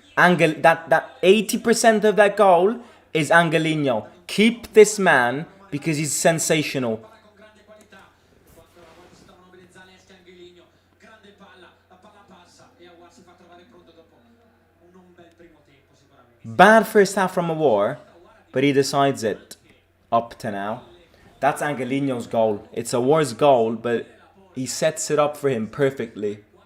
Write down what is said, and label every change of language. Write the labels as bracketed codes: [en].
[en] That 80% of that goal is Angelino. Keep this man because he's sensational. [it] Con grande qualità, quando a volte si trovano bene Zaleschi e Angeligno, grande palla, la palla passa e Aouar si fa trovare pronto dopo un non bel primo tempo sicuramente. [en] Bad first half from Awar, but he decides it up to now. That's Angelino's goal. It's Awar's goal, but he sets it up for him perfectly.